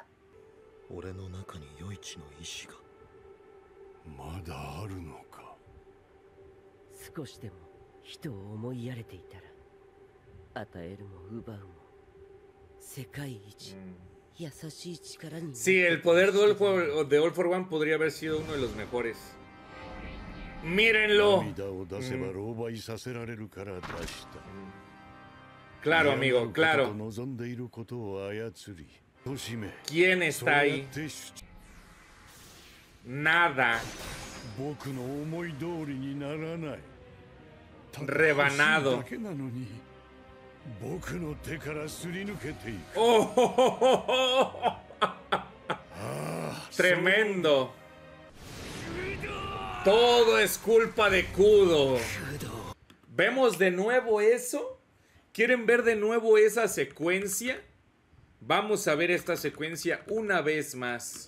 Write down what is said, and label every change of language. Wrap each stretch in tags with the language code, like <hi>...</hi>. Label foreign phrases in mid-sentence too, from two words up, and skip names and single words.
<ja>俺の中に余市の意志が。まだあるのか。少しでも人を思いやれていたら、与えるも奪うも世界一優しい力に。</ja> <es>Sí, el poder de All for One podría haber sido uno de los mejores. Mírenlo.</es> <ja>涙を出せば狼狽させられるから出した。</ja> <es>Claro, amigo, claro.</es> <ja>望んでいることを操り、としめ。</ja> <es>¿Quién está ahí? Nada.</es> <ja>僕の思い通りにならない。</ja> <es>Rebanado.</es> <ja>だけなのに、僕の手からすり抜けていく。</ja> <es>¡Oh! Tremendo. Todo es culpa de Kudo. ¿Vemos de nuevo eso? ¿Quieren ver de nuevo esa secuencia? Vamos a ver esta secuencia una vez más.</es>